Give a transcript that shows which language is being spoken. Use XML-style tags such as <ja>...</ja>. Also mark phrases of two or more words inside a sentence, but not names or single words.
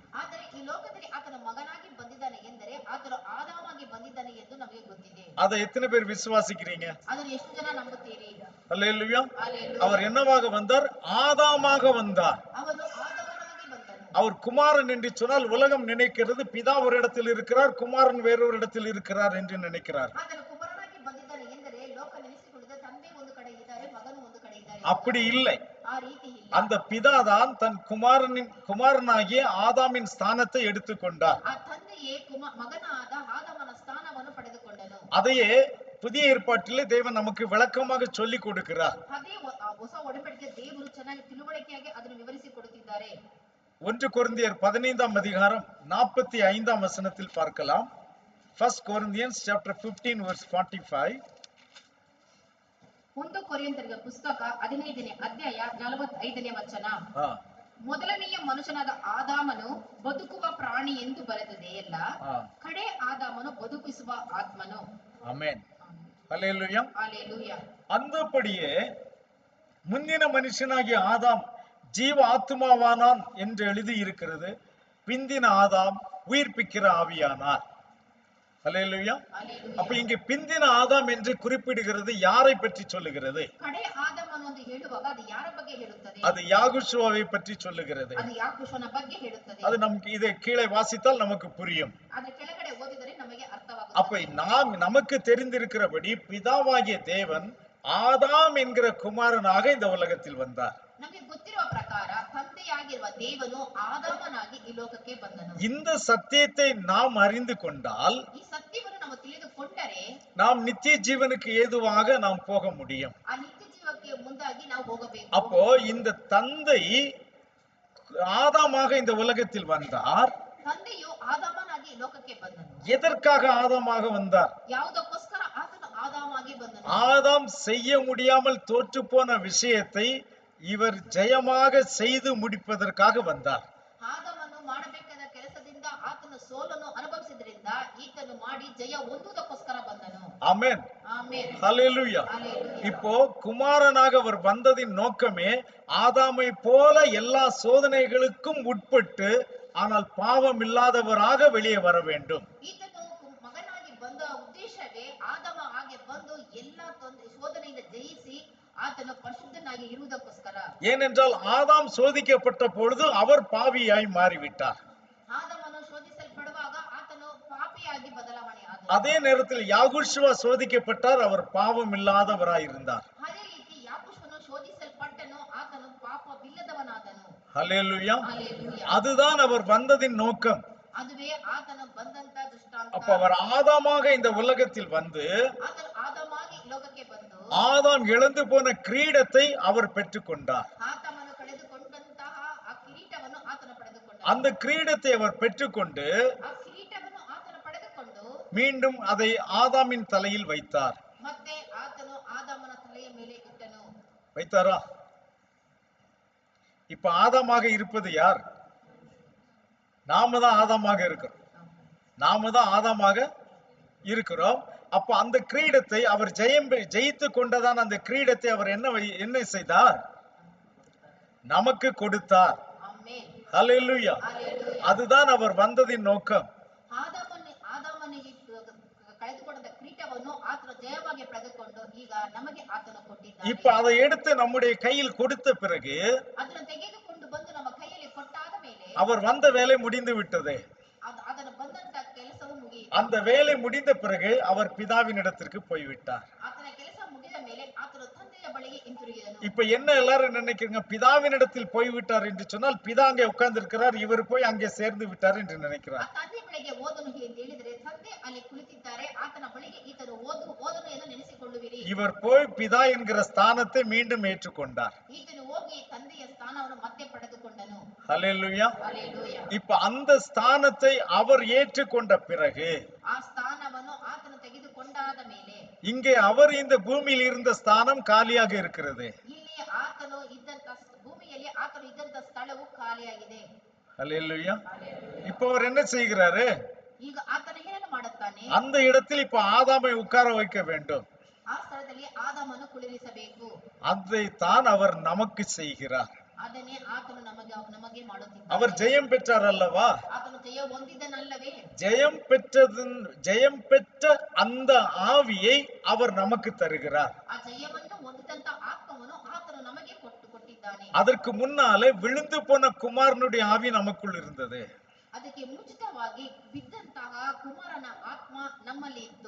<kn>ಆದರೆ ಈ ಲೋಕದಲ್ಲಿ ಆತನ ಮಗನಾಗಿ ಬಂದಿದ್ದಾನೆ ಎಂದರೆ ಆತನು ಆದಾಮಾಗಿ ಬಂದಿದ್ದಾನೆ ಎಂದು ನಮಗೆ ಗೊತ್ತಿದೆ.</kn> <ta>அதை எத்தனை பேர் விசுவாசிக்கிறீங்க?</ta> <kn>ಅದನ್ನು ಎಷ್ಟು ಜನ ನಂಬುತ್ತೀರಿ?</kn> <ta>அல்லேலூயா.</ta> <kn>ಹಲ್ಲೆಲೂಯಾ.</kn> <ta>அவர் என்னவாக வந்தார்? ஆதாமாக வந்தார்.</ta> <kn>ಅವನು ಆದಾಮನಾಗಿ ಬಂದನು.</kn> <ta>அவர் குமாரன் என்று சொன்னால் உலகம் நினைக்கிறது பிதா ஒரு இடத்தில் இருக்கிறார், குமாரன் வேறொரு இடத்தில் இருக்கிறார் என்று நினைக்கிறார்.</ta> <kn>ಆತನು ಕುಮಾರನಾಗಿ ಬಂದಿದ್ದಾನೆ ಎಂದರೆ ಲೋಕ ನೆನೆಸಿಕೊಳ್ಳುವ ತಂದೆ ಒಂದು ಕಡೆ ಇದ್ದಾರೆ, ಮಗನು ಒಂದು ಕಡೆ ಇದ್ದಾರೆ.</kn> <ta>அப்படி இல்லை.</ta> <kn>ಆ ರೀತಿ ಇಲ್ಲ.</kn> <ta>அந்த பிதாதான் தன் குமாரனாகிய ஆதாமின் ஸ்தானத்தை எடுத்துக்கொண்டார்.</ta> <kn>ಆ ತಂದೆಯೇ ಮಗನಾದ ಆದಾಮನ ಸ್ಥಾನವನ್ನು ಪಡೆದುಕೊಂಡನು.</kn> <ta>அதையே புதிய ஏற்பாட்டிலே தேவன் நமக்கு விளக்கமாக சொல்லிக் கொடுக்கிறார்.</ta> <kn>ಅದೇ ಹೊಸ ಒಡಂಬಡಿಕೆ ದೇವರು ಚೆನ್ನಾಗಿ ತಿಳುವಳಿಕೆಯಾಗಿ ಅದನ್ನು ವಿವರಿಸಿ ಕೊಡುತ್ತಿದ್ದಾರೆ.</kn> <ta>1 கொரிந்தியர் 15ஆம் அதிகாரம் 45ஆம் வசனத்தில் பார்க்கலாம்.</ta> <en>1 Corinthians chapter 15 verse 45.</en> <kn>1 ಕೊರಿಂಥರಿಗೆ ಪುಸ್ತಕ 15ನೇ ಅಧ್ಯಾಯ 45ನೇ ವಚನ. ಮೊದಲನೆಯ ಮನುಷ್ಯನಾದ ಆದಾಮನು ಬದುಕುವ ಪ್ರಾಣಿ ಎಂದು ಬರೆದದೆಯಲ್ಲ, ಕಡೆ ಆದಾಮನು ಬದುಕಿಸುವ ಆತ್ಮನು.</kn> <ta>ஆமென். ஹல்லேலூயா. ஹல்லேலூயா. அந்தபடியே முந்தின மனுஷனாகிய ஆதாம் ஜீவ ஆத்துமாவானான் என்று எழுதி இருக்கிறது. பிந்தின ஆதாம் உயிர்ப்பிக்கிற ஆவியானார். ஹல்லேலூயா. அப்ப இங்க பிந்தின ஆதாம் என்று குறிப்பிடுகிறது யாரை பற்றி சொல்லுகிறது?</ta> <kn>ಕಡೆ ಆದಾಮನು ಎಂದು ಹೇಳುವಾಗ ಅದು ಯಾರ ಬಗ್ಗೆ ಹೇಳುತ್ತದೆ?</kn> <ta>அது யாகுஷுவாவை பற்றி சொல்லுகிறது.</ta> <kn>ಅದು ಯಾಕೋಬನ ಬಗ್ಗೆ ಹೇಳುತ್ತದೆ.</kn> <ta>அது நமக்கு இதை கீழே வாசித்தால் நமக்கு புரியும்.</ta> <kn>ಅದರ ಕೆಳಗಡೆ ಓದಿದರೆ ನಮಗೆ ಅರ್ಥವಾಗುತ್ತದೆ.</kn> <ta>அப்ப நமக்கு தெரிந்திருக்கிறபடி பிதாவாகிய தேவன் ஆதாம் என்கிற குமாரனாக இந்த உலகத்தில் வந்தார்.</ta> <kn>ನಮಗೆ ಗೊತ್ತಿರುವ ಪ್ರಕಾರ ತಂದೆಯಾಗಿರುವ ದೇವನು ಆದಾಮನಾಗಿ ಈ ಲೋಕಕ್ಕೆ ಬಂದನು.</kn> <ta>இந்த சத்தியத்தை நாம் அறிந்து கொண்டால்</ta> <kn>ಈ ಸತ್ಯವನ್ನು ನಾವು ತಿಳಿದುಕೊಂಡರೆ</kn> <ta>நாம் நித்திய ஜீவனுக்கு ஏதுவாக நாம் போக முடியும்.</ta> <kn>ಆ ನಿತ್ಯ ಜೀವಕ್ಕೆ ಮುಂದಾಗಿ ನಾವು ಹೋಗಬೇಕು.</kn> <ta>அப்போ இந்த தந்தை ஆதாமாக இந்த உலகத்தில் வந்தார்.</ta> <kn>ತಂದೆಯು ಆದಾಮನಾಗಿ ಲೋಕಕ್ಕೆ ಬಂದನು.</kn> <ta>எதற்காக ஆதாமாக வந்தார்?</ta> <kn>ಯಾವುದಕ್ಕೋಸ್ಕರ ಆತನು ಆದಾಮಾಗಿ ಬಂದನು?</kn> <ta>ஆதாம் செய்ய முடியாமல் தோற்று போன விஷயத்தை இவர் ஜெயமாக செய்து முடிப்பதற்காக வந்தார்.</ta> <kn>ಆದಾಮನು ಮಾಡಬೇಕಾದ ಕೆಲಸದಿಂದ ಆತನು ಸೋಲನ್ನು ಅನುಭವಿಸಿದ್ರಿಂದ ಈತನು ಮಾಡಿ ಜಯ ಹೊಂದುವುದಕ್ಕೋಸ್ಕರ ಬಂದನು.</kn> <ta>ஆமென்.</ta> <kn>ಆಮೆನ್.</kn> <ta>ஹல்லேலூயா.</ta> <kn>ಹಲ್ಲೆಲೂಯಾ.</kn> <ta>இப்போ குமாரனாக அவர் வந்ததின் நோக்கமே ஆதாமை போல எல்லா சோதனைகளுக்கும் உட்பட்டு ஆனால் பாவம் இல்லாதவராக வெளியே வர வேண்டும்.</ta> <kn>ಈತನು ಮಗನಾಗಿ ಬಂದ ಉದ್ದೇಶವೇ ಆದಾಮ ಹಾಗೆ ಬಂದು ಎಲ್ಲ ಶೋಧನೆಯಿಂದ ಜಯಿಸಿ ಆತನು ಪರಿಶುದ್ಧನಾಗಿ ಇರುವುದಕ್ಕೋಸ್ಕರ.</kn> <ta>ஏனென்றால் ஆதாம் சோதிக்கப்பட்ட பொழுது அவர் பாவியாய் மாறிவிட்டார்.</ta> <kn>ಆದಾಮನು ಶೋಧಿಸಲ್ಪಡುವಾಗ ಆತನು ಪಾಪಿಯಾಗಿ ಬದಲಾವಣೆ ಆದನು.</kn> <ta>அதே நேரத்தில் யாகுஷுவா சோதிக்கப்பட்டார், அவர் பாவம் இல்லாதவராய் இருந்தார்.</ta> <kn>ಅದೇ ರೀತಿ ಯಾಕೋಬನು ಶೋಧಿಸಲ್ಪಟ್ಟನು, ಆತನು ಪಾಪವಿಲ್ಲದವನಾದನು.</kn> <ta>ஹல்லேலூயா.</ta> <kn>ಹಲ್ಲೆಲೂಯಾ.</kn> <ta>அதுதான் அவர் வந்ததின் நோக்கம்.</ta> <kn>ಅದುವೇ ಆತನು ಬಂದಂತ ದೃಷ್ಟಾಂತ.</kn> <ta>அப்ப அவர் ஆதாமாக இந்த உலகத்தில் வந்து</ta> <kn>ಆತನು ಆದಾಮಾಗಿ ಲೋಕಕ್ಕೆ ಬಂದು</kn> <ta>ஆதாம் இழந்து போன கிரீடத்தை அவர் பெற்றுக்கொண்டார்.</ta> <kn>ಆತಮನು ಕಳೆದುಕೊಂಡಂತಹ ಆ ಕಿರೀಟವನ್ನು ಆತನು ಪಡೆದುಕೊಂಡ.</kn> <ta>அந்த கிரீடத்தை அவர் பெற்றுக்கொண்டு</ta> <kn>ಆ ಕಿರೀಟವನ್ನು ಆತನು ಪಡೆದುಕೊಂಡು</kn> <ta>மீண்டும் அதை ஆதாமின் தலையில் வைத்தார்.</ta> <kn>ಮತ್ತೆ ಆತನು ಆದಾಮನ ತಲೆಯ ಮೇಲೆ ಇಟ್ಟನು.</kn> <ta>வைத்தாரா? இப்ப ஆதாமாக இருப்பது யார்? நாம தான் ஆதாமாக இருக்கிறோம். நாம தான் ஆதாமாக இருக்கிறோம். அப்ப அந்த கிரீடத்தை அவர் ஜெயித்து கொண்டதான் அந்த கிரீடத்தை அவர் என்ன செய்தார்? நமக்கு கொடுத்தார்.</ta> <kn>ಆಮೆನ್.</kn> <ta>ஹல்லேலூயா.</ta> <kn>ಹಲ್ಲೆಲೂಯಾ.</kn> <ta>அதுதான் அவர் வந்ததின் நோக்கம்.</ta> <kn>ಆದಾಮನಿಗೆ ಕಳೆದುಕೊಂಡ ಕಿರೀಟವನ್ನು ಆತನು ಜಯವಾಗಿ ಪಡೆದುಕೊಂಡು ಈಗ ನಮಗೆ ಆತನು ಕೊಟ್ಟಿದ್ದಾನೆ.</kn> <ta>இப்ப அதை எடுத்து நம்முடைய கையில் கொடுத்த பிறகு</ta> <kn>ಅದನ್ನು ತೆಗೆದುಕೊಂಡು ಬಂದು ನಮ್ಮ ಕೈಯಲ್ಲಿ ಕೊಟ್ಟಾದ ಮೇಲೆ</kn> <ta>அவர் வந்த வேலை முடிந்து விட்டது.</ta> <kn>ಅದನ್ನು ಬಂದಂತ ಕೆಲಸವು ಮುಗಿಯಿತು.</kn> <ta>அந்த வேலை முடிந்த பிறகு அவர் பிதாவின் இடத்திற்கு போய்விட்டார்.</ta> <kn>ಆತನ ಕೆಲಸ ಮುಗಿದ ಮೇಲೆ ಆತನು ತಂದೆಯ ಬಳಿಗೆ ಹಿಂತಿರುಗಿದನು.</kn> <ta>இப்ப என்ன எல்லாரும் நினைக்கிறீங்க, பிதாவினிடத்தில் போய்விட்டார் என்று சொன்னால் பிதா அங்கே உட்கார்ந்து இருக்கிறார், இவர் போய் அங்கே சேர்ந்து விட்டார் என்று</ta> <kn>ಆ</kn> <ta>நினைக்கிறார்.</ta> <kn>ತಂದೆ ಬಳಿಗೆ ಓದನು ಎಂದು ಹೇಳಿದರೆ ತಂದೆ ಅಲ್ಲಿ ಕುಳಿತಿದ್ದಾರೆ, ಆತನ ಬಳಿಗೆ ಈತನು ಓದನು ಎಂದು ನೆನೆಸಿಕೊಳ್ಳುವಿರಿ.</kn> <ta>இவர் போய் பிதா என்கிற ஸ்தானத்தை மீண்டும் ஏற்றுக்கொண்டார்.</ta> <kn>ಈತನು ಹೋಗಿ ತಂದೆಯ ಸ್ಥಾನವನ್ನು ಮತ್ತೆ ಪಡೆದುಕೊಂಡನು.</kn> <ta>ஹல்லேலூயா.</ta> <kn>ಹಲ್ಲೆಲೂಯಾ.</kn> <ta>இப்ப அந்த ஸ்தானத்தை அவர் ஏற்றுக்கொண்ட பிறகு</ta> <kn>ಆ ಸ್ಥಾನವನ್ನು ಆತನು ತೆಗೆದುಕೊಂಡಾದ ಮೇಲೆ</kn> <ta>இங்கே அவர் இந்த பூமியில் இருந்த ஸ்தானம் காலியாக இருக்கிறது.</ta> <kn>ಇಲ್ಲಿ ಆತನು ಇದ್ದಂತ ಭೂಮಿಯಲ್ಲಿ ಆತನು ಇದ್ದಂತ ಸ್ಥಳವು ಖಾಲಿಯಾಗಿದೆ.</kn> <ta>ஹல்லேலூயா. இப்ப அவர் என்ன செய்கிறாரு,</ta> <kn>ಈಗ ಆತನು ಏನನ್ನು ಮಾಡುತ್ತಾನೆ,</kn> <ta>அந்த இடத்தில் இப்ப ஆதாமை உட்கார வைக்க வேண்டும்.</ta> <kn>ಆ ಸ್ಥಳದಲ್ಲಿ ಆದಾಮನು ಕುಳ್ಳಿರಿಸಬೇಕು.</kn> <ta>அதைத்தான் அவர் நமக்கு செய்கிறார்.</ta> <kn>ಅದನ್ನೇ ಆತನು ನಮಗೆ</kn> <ta>அவர்</ta> <kn>ಮಾಡುತ್ತಿದ್ದಾನೆ.</kn> <ta>ஜெயம் பெற்றார் அல்லவா?</ta> <kn>ಆತನು ಜಯ ಹೊಂದಿದನಲ್ಲವೇ?</kn> <ta>ஜெயம் பெற்ற அந்த ஆவியை அவர் நமக்கு தருகிறார்.</ta> <kn>ಆ ಜಯವನ್ನು ಹೊಂದಿದಂತ ಆತ್ಮವನ್ನು ಆತನು ನಮಗೆ ಕೊಟ್ಟಿದ್ದಾನೆ.</kn> <ta>அதற்கு முன்னாலே விழுந்து போன குமாரனுடைய ஆவி நமக்குள் இருந்தது.</ta> <kn>ಅದಕ್ಕೆ ಮುಂಚಿತವಾಗಿ ಬಿದ್ದಂತಹ ಕುಮಾರನ ಆತ್ಮ ನಮ್ಮಲ್ಲಿ ಇತ್ತು.</kn>